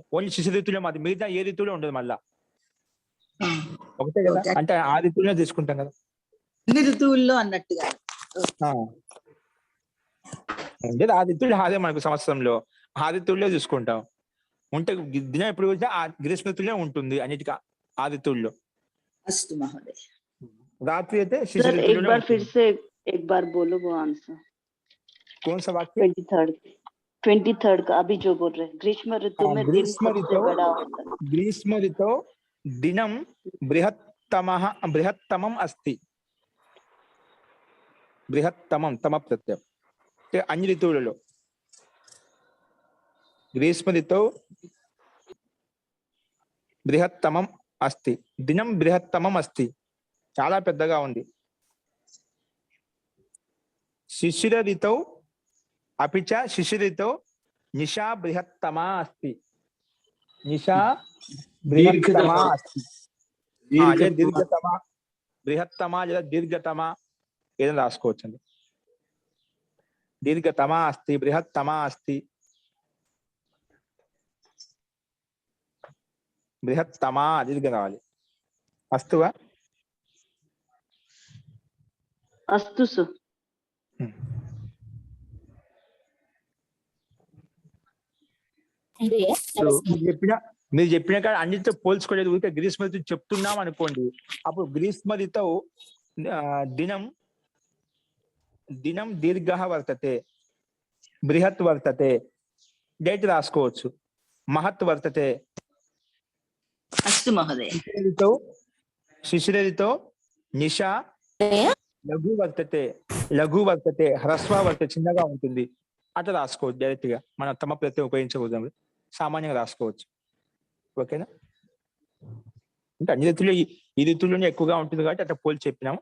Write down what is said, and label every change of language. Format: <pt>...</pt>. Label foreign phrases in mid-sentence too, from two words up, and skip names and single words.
<te>ఓన్లీ శిశు ఋతువులో మాది, మిగతా ఏ ఋతువులో ఉండదు మళ్ళా, ఒకటే కదా. అంటే ఆ ఋతువులో తీసుకుంటాం కదా, అన్ని ఋతువుల్లో అన్నట్టుగా. అంటే ఆ ఋతువులు అదే మనకు సంవత్సరంలో ఆ ఋతువుల్లో చూసుకుంటాం. ఉంటే దినం ఎప్పుడు వచ్చినా ఆ గ్రీష్మ ఋతువులో ఉంటుంది అన్నిటికీ ఆ ఋతువుల్లో.</te> <sa>अस्तु महोदय.</sa> <te>रात्रि అయితే</te> <hi>सर एक बार फिर से एक बार बोलो वो आंसर. कौन सा वाक्य? 23rd का अभी जो बोल रहे हैं, ग्रीष्म ऋतु में दिन सबसे बड़ा होता है.</hi> <sa>ग्रीष्म ऋतौ दिनं बृहत्तमम् अस्ति. बृहत्तमं तम प्रत्यय</sa> <te>అంటే అన్ని ఋతువులలో</te> <sa>గ్రీష్మ ఋతౌ బృహత్తమం అస్తి, దినం బృహత్తమం అస్తి,</sa> <te>చాలా పెద్దగా ఉంది.</te> <sa>శిశిర ఋతౌ अपि च शिशिरितो निशा बृहत्तमा अस्ति. निशा बृहत्तमा अस्ति. दीर्घतमा बृहत्तमा</sa> <te>లేదా దీర్ఘతమ ఏదైనా రాసుకోవచ్చండి.</te> <sa>దీర్ఘతమా అస్తి, బృహత్తమా అస్తి, బృహత్తమా దీర్ఘ రావాలి.</sa> <te>అస్తువా? అస్తు సార్. మీరు చెప్పిన కాడ అన్నిటితో పోల్చుకోలేదు, ఊరికే గ్రీష్మ ఋతువు చెప్తున్నాం అనుకోండి. అప్పుడు గ్రీష్మ ఋతువు</te> <sa>దినం దినం దీర్ఘ వర్తతే, బృహత్ వర్తతే,</sa> <te>డేట్ రాసుకోవచ్చు.</te> <sa>మహత్ వర్తతే. अस्तु महोदय. శిశిర ఋతౌ నిశా లఘు వర్తతే, లఘు వర్తతే, హ్రస్వ వర్తతే,</sa> <te>చిన్నగా ఉంటుంది. అట్లా రాసుకోవచ్చు డైరెక్ట్ గా. మనం తమ ప్రత్యయం ఉపయోగించకూడదు, సామాన్యంగా రాసుకోవచ్చు. ఓకేనా? అంటే అన్ని ఋతువులు ఈ ఋతువులోనే ఎక్కువగా ఉంటుంది కాబట్టి అట్లా పోల్చి చెప్పినాము.</te>